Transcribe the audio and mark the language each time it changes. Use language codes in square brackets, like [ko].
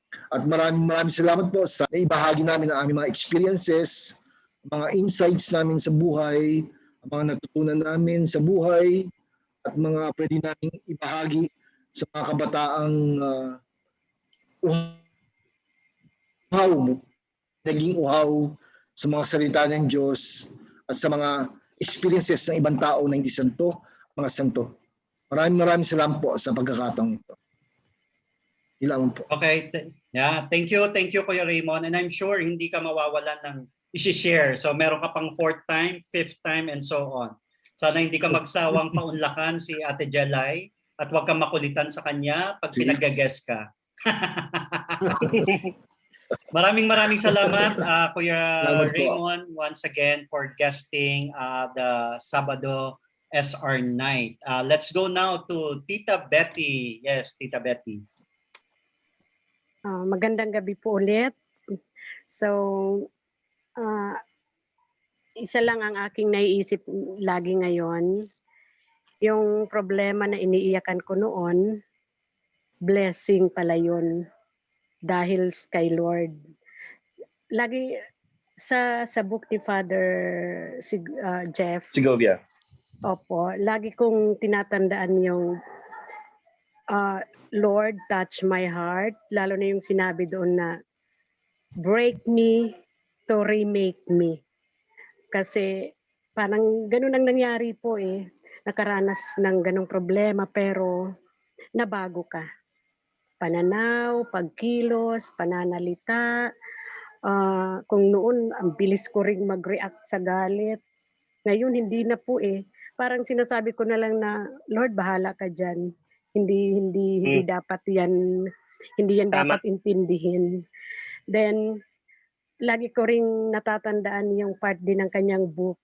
[tl] At maraming salamat po sa ibahagi namin ang aming mga experiences, mga insights namin sa buhay, mga natutunan namin sa buhay, at mga pwede namin ibahagi sa mga kabataang uhaw, naging uhaw sa mga salita ng Diyos at sa mga experiences ng ibang tao na hindi santo, mga santo. Maraming salamat po sa pagkakataong ito. Ilaman po. [en] Okay, yeah, thank you Kuya Raymond, and I'm sure [tl] hindi ka mawawalan ng i-share. So meron ka pang [en] 4th time, 5th time, and so on. [tl] Sana hindi ka magsawang paunlakan si Ate Jelay at huwag kang makulitan sa kanya pag pinag-guest ka. Maraming salamat [en] Kuya Raymond once again for guesting the Sabado SR night. Let's go now to Tita Betty. Yes, Tita Betty. [tl] Magandang gabi po ulit. So, isa lang ang aking naiisip lagi ngayon. Yung problema na iniiyakan ko noon, blessing pala yun. Dahil kay Lord. Lagi sa book ni Father Jeff. Segovia. Opo, lagi kong tinatandaan yung [en] Lord, touch my heart. [tl] Lalo na yung sinabi doon na [en] break me to remake me. [tl] Kasi parang ganun ang nangyari po eh. Nakaranas ng ganung problema pero nabago ka. Pananaw, pagkilos, pananalita. Kung noon, ang bilis ko ring mag-react sa galit. Ngayon, hindi na po eh. Parang sinasabi ko na lang na, Lord, bahala ka dyan. Hindi dapat yan, hindi yan Tama. dapat intindihin. Then, lagi ko ring natatandaan yung part din ng kanyang book.